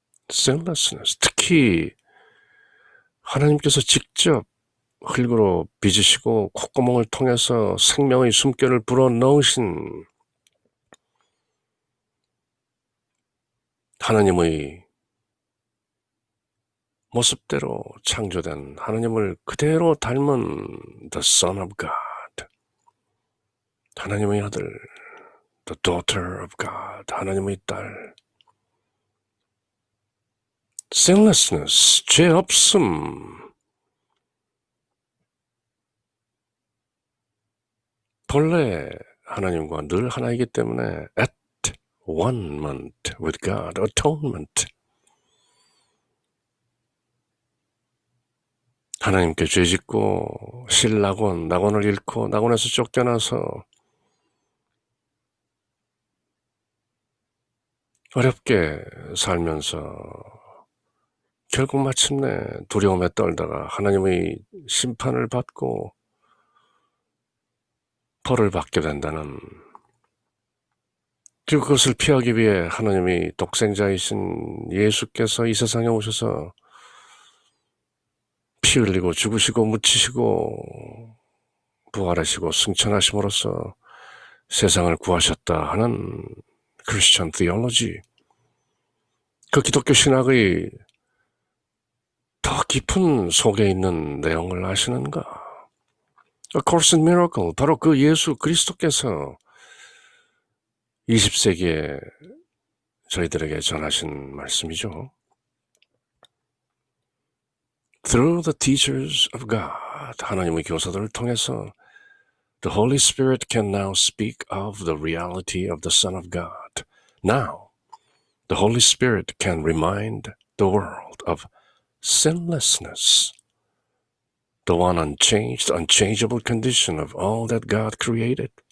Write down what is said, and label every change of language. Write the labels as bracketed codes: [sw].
[ko] sinlessness, 특히 하나님께서 직접 흙으로 빚으시고 콧구멍을 통해서 생명의 숨결을 불어넣으신 하나님의 모습대로 창조된 하나님을 그대로 닮은 [en] the Son of God, [ko] 하나님의 아들, [en] the daughter of God, [ko] 하나님의 딸. sinlessness, 죄 없음. 본래 하나님과 늘 하나이기 때문에 [en] at one moment with God, [ko] atonement. 하나님께 죄짓고 신낙원, 낙원을 잃고 낙원에서 쫓겨나서 어렵게 살면서 결국 마침내 두려움에 떨다가 하나님의 심판을 받고 벌을 받게 된다는, 그리고 그것을 피하기 위해 하나님이 독생자이신 예수께서 이 세상에 오셔서 피 흘리고 죽으시고 묻히시고 부활하시고 승천하심으로써 세상을 구하셨다 하는 크리스천 티올로지, 그 기독교 신학의 더 깊은 속에 있는 내용을 아시는가? A Course in Miracle, 바로 그 예수 그리스도께서 20세기에 저희들에게 전하신 말씀이죠. [en] Through the teachers of God, [ko] 하나님의 교사들을 통해서 [en] the Holy Spirit can now speak of the reality of the Son of God. Now, the Holy Spirit can remind the world of sinlessness, the one unchanged, unchangeable condition of all that God created.